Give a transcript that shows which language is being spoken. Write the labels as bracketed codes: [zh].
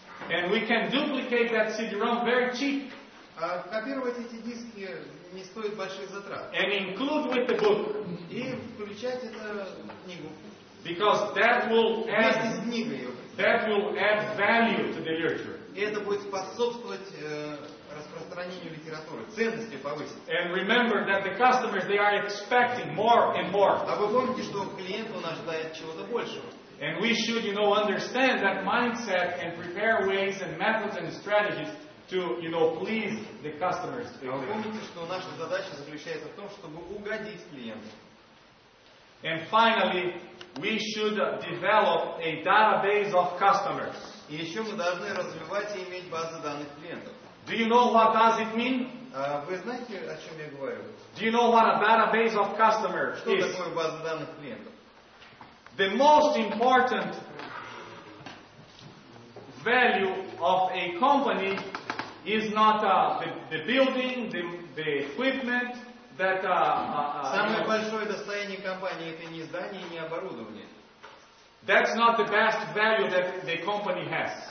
[en] And we can duplicate that CD-ROM very cheap. [ru] Копировать эти диски не стоит больших затрат. [en] And include with the book. [ru] И включать эту книгу. [en] Because that will [ru] Вместе с книгой. [en] add value to the literature. [ru] И это будет способствовать распространению литературы, ценности повысить. [en] And remember that the customers, they are expecting more and more. [ru] А вы помните, что клиент он ожидает чего-то большего. [en] And we should, understand that mindset and prepare ways and methods and strategies to, please the customers. [ru] А вы помните, что наша задача заключается в том, чтобы угодить клиенту. [en] And finally, we should develop a database of customers. [ru] И еще мы должны развивать и иметь базы данных клиентов. [en] Do you know what does it mean? [ru] Вы знаете, о чем я говорю? [en] Do you know what a database of customers [ru] Что [en] is? [ru] такое база данных клиентов? [en] The most important value of a company is not the building, the equipment, that [ru] Самое большое достояние компании это не здание, не оборудование. [en] that's not the best value that the company has.